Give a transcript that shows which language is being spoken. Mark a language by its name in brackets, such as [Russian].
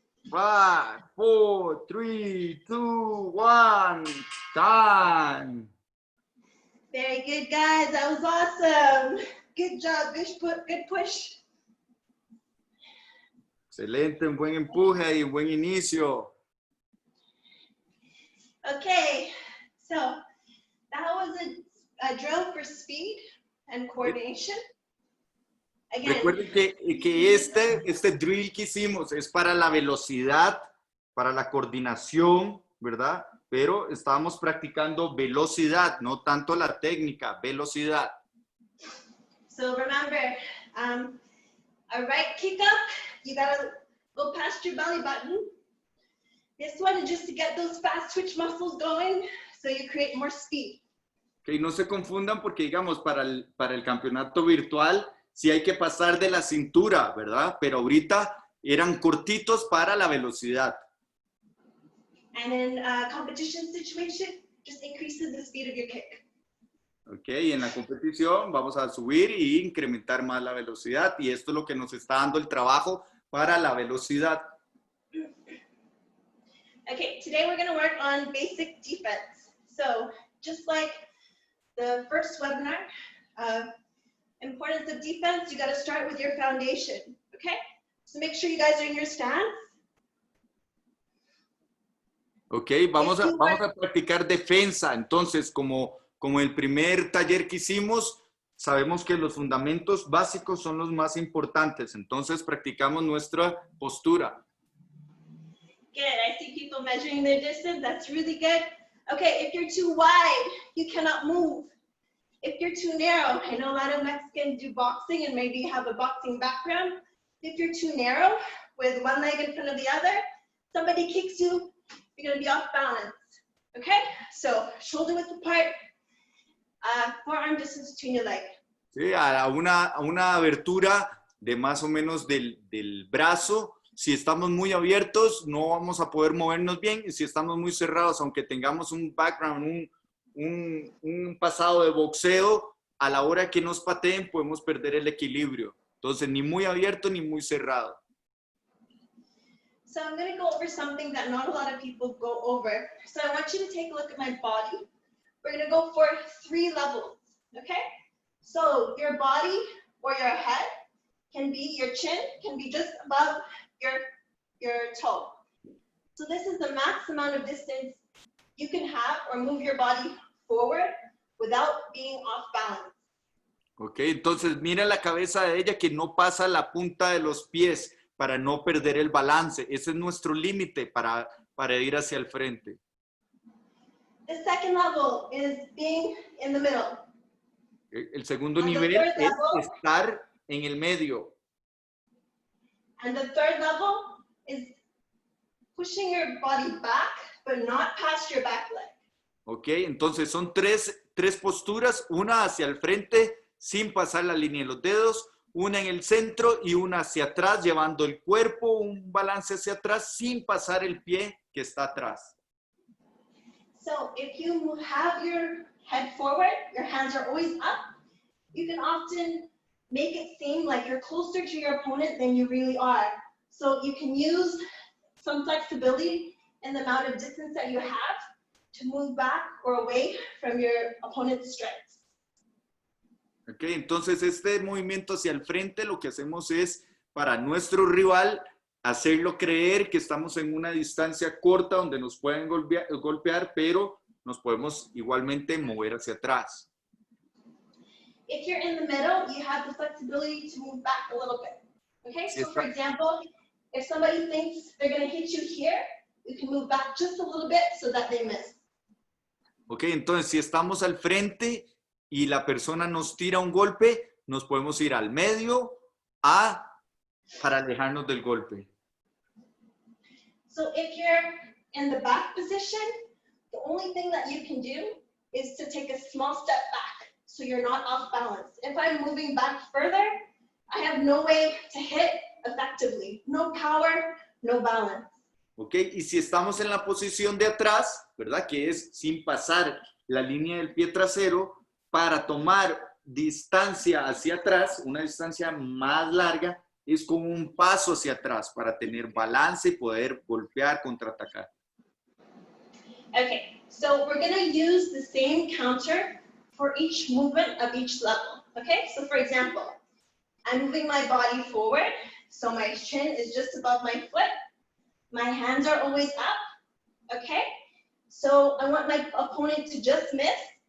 [English] 5, 4, 3, 2, 1. Time. Very good, guys. That was awesome. Good job. Good push. [Spanish] Excelente, un buen empuje y un buen inicio. [English] Okay, so that was a drill for speed and coordination. Again, [Spanish] Recuerden que este drill que hicimos es para la velocidad, para la coordinación, ¿verdad? Pero estábamos practicando velocidad, no tanto la técnica, velocidad. [English] so remember, a right kick up, you gotta go past your belly button. This one is just to get those fast twitch muscles going, so you create more speed. [Spanish] Okay, no se confundan porque, digamos, para el campeonato virtual sí hay que pasar de la cintura, ¿verdad? Pero ahorita eran cortitos para la velocidad. [English] And in a competition situation, just increases the speed of your kick. [Spanish] Ok, en la competición vamos a subir e incrementar más la velocidad y esto es lo que nos está dando el trabajo para la velocidad. [English] Okay, today we're going to work on basic defense. So just like the first webinar, importance of defense, you got to start with your foundation, okay? So make sure you guys are in your stance. [Spanish] Ok, vamos a practicar defensa. Entonces, como el primer taller que hicimos, sabemos que los fundamentos básicos son los más importantes. Entonces practicamos nuestra postura. [English] Good. I see people measuring their distance. That's really good. Okay, if you're too wide, you cannot move. If you're too narrow, I know a lot of Mexicans do boxing and maybe have a boxing background. If you're too narrow, with one leg in front of the other, somebody kicks you, you're gonna be off balance. Okay, so shoulder width apart, forearm distance between your leg. [Spanish] Sí, a una abertura de más o menos del brazo. Si estamos muy abiertos, no vamos a poder movernos bien. Y si estamos muy cerrados, aunque tengamos un background, un pasado de boxeo, a la hora que nos pateen, podemos perder el equilibrio. Entonces, ni muy abierto ni muy cerrado. [English] So I'm going to go over something that not a lot of people go over. So I want you to take a look at my body. We're going to go for 3 levels, okay? So your body or your head can be, your chin can be just above your toe. So this is the max amount of distance you can have or move your body forward without being off balance. [Spanish] Ok, entonces mira la cabeza de ella que no pasa la punta de los pies para no perder el balance. Ese es nuestro límite para ir hacia el frente. [English] The second level is being in the middle. [Spanish] El segundo [English] And the [Spanish] nivel [English] third [Spanish] es [English] level, [Spanish] estar en el medio. [English] and the third level is pushing your body back, but not past your back leg. [Spanish] Ok, entonces son tres posturas, una hacia el frente sin pasar la línea de los dedos, una en el centro y una hacia atrás, llevando el cuerpo, un balance hacia atrás sin pasar el pie que está atrás. [English] So if you have your head forward, your hands are always up, you can often make it seem like you're closer to your opponent than you really are. So you can use some flexibility in the amount of distance that you have to move back or away from your opponent's strengths. [Spanish] Ok, entonces este movimiento hacia el frente lo que hacemos es para nuestro rival hacerlo creer que estamos en una distancia corta donde nos pueden golpear, pero nos podemos igualmente mover hacia atrás. [English] If you're in the middle, you have the flexibility to move back a little bit. Okay, so for example, if somebody thinks they're going to hit you here, you can move back just a little bit so that they miss. [Spanish] Ok, entonces si estamos al frente y la persona nos tira un golpe, nos podemos ir al medio para alejarnos del golpe. [English] So if you're in the back position, the only thing that you can do is to take a small step back so you're not off balance. If I'm moving back further, I have no way to hit effectively. No power, no balance. [Spanish] Ok, y si estamos en la posición de atrás, ¿verdad? Que es sin pasar la línea del pie trasero, para tomar distancia hacia atrás, una distancia más larga, es como un paso hacia atrás para tener balance y poder golpear, contraatacar. [English] Okay, so we're going to use the same counter for each movement of each level. Okay, so for example, I'm moving my body forward, so my chin is just above my foot. My hands are always up. Okay, so I want my opponent to just miss.